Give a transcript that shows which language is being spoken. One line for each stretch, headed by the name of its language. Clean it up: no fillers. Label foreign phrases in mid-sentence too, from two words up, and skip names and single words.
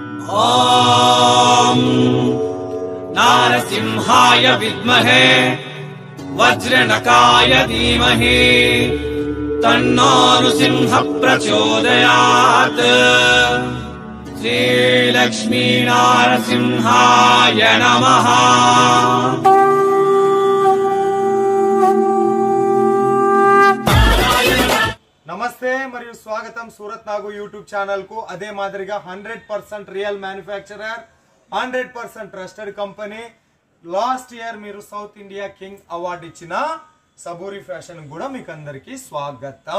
Sanskrit: ॐ नारसिंहाय विद्महे वज्रनकाय धीमहि तन्नो नृसिंह प्रचोदयात्। श्रीलक्ष्मी नारसिंहाय नमः।
Telugu: నమస్తే మరియు స్వాగతం సూరత్ నాగు యూట్యూబ్ ఛానల్ కు. అదే మాదిరిగా
English: 100% real manufacturer, 100% trusted company. last year
Telugu: మీరు సౌత్ ఇండియా కింగ్ అవార్డు ఇచ్చిన సబూరి ఫ్యాషన్ కూడా మీకు అందరికి స్వాగతం.